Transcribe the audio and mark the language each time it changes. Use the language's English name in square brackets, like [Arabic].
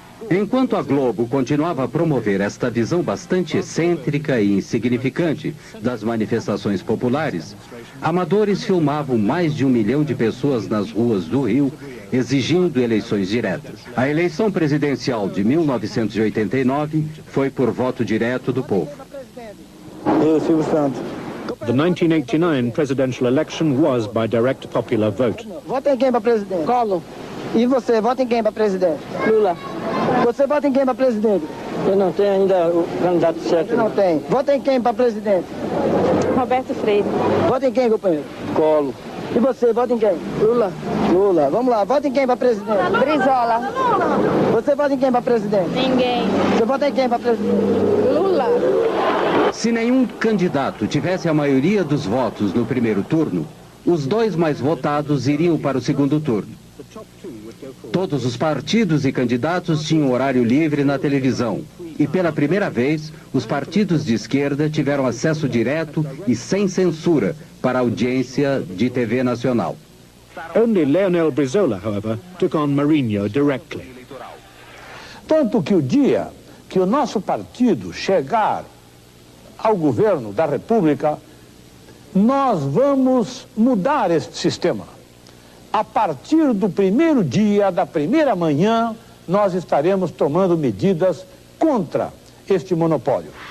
[Portuguese] Enquanto a Globo continuava a promover esta visão bastante excêntrica e insignificante das manifestações populares, amadores filmavam mais de 1 milhão de pessoas nas ruas do Rio, exigindo eleições diretas. A eleição presidencial de 1989 foi por voto direto do povo. [English] The 1989 presidential election was by direct popular vote. [Portuguese] Vota em quem para presidente? Collor. E você, vota em quem para presidente? Lula. Você vota em quem para presidente? Eu não tenho ainda o candidato certo. Você não tem. Vota em quem para presidente? Roberto Freire. Vota em quem, companheiro? Collor. E você, vota em quem? Lula. Lula. Vamos lá, vota em quem para presidente? Brizola. Você vota em quem para presidente? Ninguém. Você vota em quem para presidente? Lula. Se nenhum candidato tivesse a maioria dos votos no primeiro turno, os dois mais votados iriam para o segundo turno. Todos os partidos e candidatos tinham horário livre na televisão. E pela primeira vez, os partidos de esquerda tiveram acesso direto e sem censura para a audiência de TV nacional. [English] Only Leonel Brizola, however, took on Marinho directly. [Portuguese] Tanto que o dia que o nosso partido chegar ao governo da República, nós vamos mudar este sistema. A partir do primeiro dia, da primeira manhã, nós estaremos tomando medidas contra este monopólio.